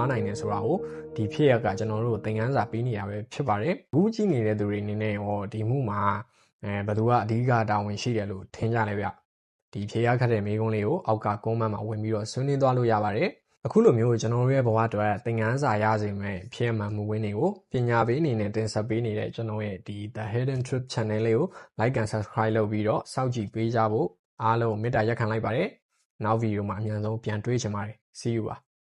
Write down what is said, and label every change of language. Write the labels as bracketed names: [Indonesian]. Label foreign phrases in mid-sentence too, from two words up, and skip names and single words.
[Burmese] နိုင်တယ်ဆိုတာကိုဖြစ်ရကကျွန်တော်တို့သင်ခန်းစာပေးနေရပဲဖြစ်ပါတယ်အခုကြည့်နေတဲ့သူတွေအနေနဲ့ရောမှုမှာဘယ်သူကအဓိကတာဝန်ရှိတယ်လို့ထင်ကြလဲဗျဖြစ်ရခက်တဲ့မိကုန်းလေးကိုအောက်ကကွန်မန့်မှာဝင်ပြီးတော့ဆွေးနွေးသွားလို့ရပါတယ်အခုလိုမျိုးကျွန်တော်တို့ရဲ့ဘဝအတွက်သင်ခန်းစာရစေမယ့်ဖြစ်မှန်မှုဝင်းတွေကိုပညာပေးအနေနဲ့တင်ဆက်ပေးနေတဲ့ကျွန်တော်ရဲ့ The Hidden Truth Channel လေးကို [English] like and subscribe [Burmese] လုပ်ပြီးတော့စောင့်ကြည့်ပေးကြဖို့အားလုံးမေတ္တာရပ်ခံလိုက်ပါတယ်နောက်ဗီဒီယိုမှာအမြန်ဆုံးပြန်တွေ့ချင်ပါတယ် [English] See you [Burmese] ပါ